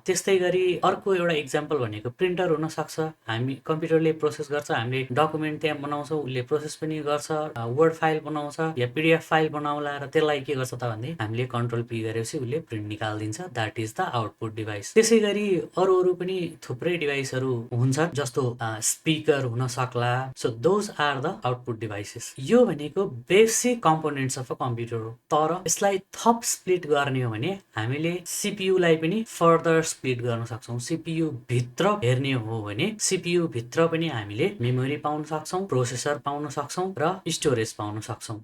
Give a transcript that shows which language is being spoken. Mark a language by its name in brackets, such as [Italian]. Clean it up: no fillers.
[Nepali] त्यस्तै गरी अर्को एउटा इक्जाम्पल भनेको प्रिन्टर हुन सक्छ। हामी कम्प्युटरले प्रोसेस गर्छ, हामीले डकुमेन्ट त्यहाँ बनाउँछौँ, उसले प्रोसेस पनि गर्छ, वर्ड फाइल बनाउँछ या पिडिएफ फाइल बनाउला र त्यसलाई के गर्छ त भन्दै हामीले कन्ट्रोल पी गरेपछि उसले print निकालिदिन्छ, [English] That is the output device. [Nepali] त्यसै गरी अरू पनि थुप्रै डिभाइसहरू हुन्छ जस्तो स्पिकर हुन सक्ला। [English] So those are the output devices. [Nepali] यो भनेको [English] basic components of a computer [Nepali] हो। तर यसलाई थप स्प्लिट गर्ने हो भने हामीले CPU लाई पनि फर्दर स्प्लिट गर्न सक्छौँ। CPU भित्र हेर्ने हो भने CPU भित्र पनि हामीले मेमोरी पाउन सक्छौँ, प्रोसेसर पाउन सक्छौँ र स्टोरेज पाउन सक्छौँ।